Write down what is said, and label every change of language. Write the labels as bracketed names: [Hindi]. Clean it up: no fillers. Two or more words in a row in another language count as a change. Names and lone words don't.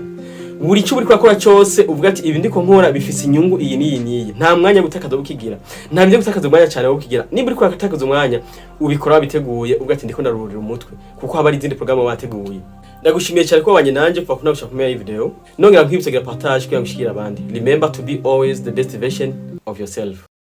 [Rundi] Buri cyo uri kwakora cyose uvuga ati ibi ndiko nkora bifise inyungu iyi niyi, nta mwanya gutakaza ukigira, nta byo gutakaza umwanya cyane ukigira. Niba uri kwatakaza umwanya ubikora biteguye, uvuga ati ndiko ndarurira umutwe, kuko haba ari izindi program wateguye. Ndagushimiye cyane ko wabanye nanje kuva kunabusha kumenya iyi video, nongera nkibisegera partage kugira ngo ushikire abandi. [English] Remember to be always the best version of yourself.